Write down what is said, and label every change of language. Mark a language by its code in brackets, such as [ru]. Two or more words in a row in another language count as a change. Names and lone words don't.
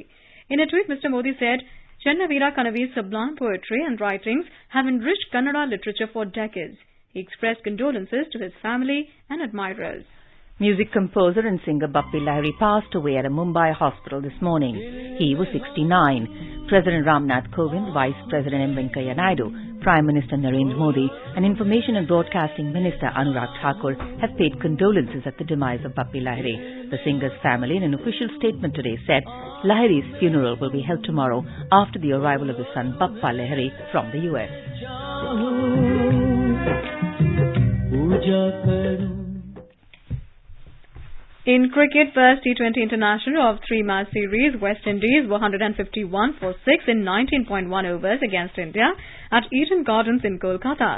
[en] In a tweet, Mr. Modi said, Channavira Kanavi's sublime poetry and writings have enriched Kannada literature for decades. He expressed condolences to his family and admirers. Music composer and singer Bappi Lahiri passed away at a Mumbai hospital this morning. He was 69. President Ramnath Kovind, Vice President M. Venkaiah Naidu, Prime Minister Narendra Modi and Information and Broadcasting Minister Anurag Thakur have paid condolences at the demise of Bappi Lahiri. The singer's family, in an official statement today, said Lahiri's funeral will be held tomorrow after the arrival of his son Bappa Lahiri from the US. In cricket, first T20 International of three-match series, West Indies were 151 for 6 in 19.1 overs against India at Eden Gardens in Kolkata.